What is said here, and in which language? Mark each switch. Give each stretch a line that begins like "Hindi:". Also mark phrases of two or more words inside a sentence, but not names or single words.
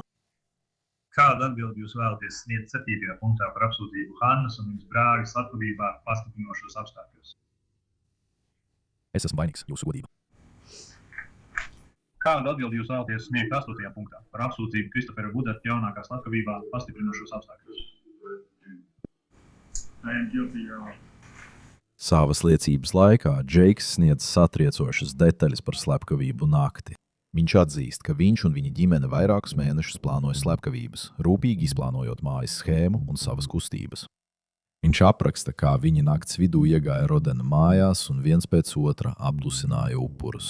Latvian: Kādu atbildi jūs vēlaties sniegt 7. punktā par apsūdzību Hannas un viņas brāļa slepkavībā pastiprinošos apstākļos? Es esmu vainīgs, jūsu godība. Kādu atbildi jūs vēlaties sniegt 8. punktā par apsūdzību Kristofera Budata jaunākā slepkavībā pastiprinošos apstākļos?
English: I am guilty, Your Honor.
Latvian: Savas liecības laikā Džeiks sniedz satriecošas detaļas par slepkavību nakti. Viņš atzīst, ka viņš un viņa ģimene vairākus mēnešus plānoja slepkavības, rūpīgi izplānojot mājas schēmu un savas kustības. Viņš apraksta, kā viņi nakts vidū iegāja Rodena mājās un viens pēc otra apdusināja upurus.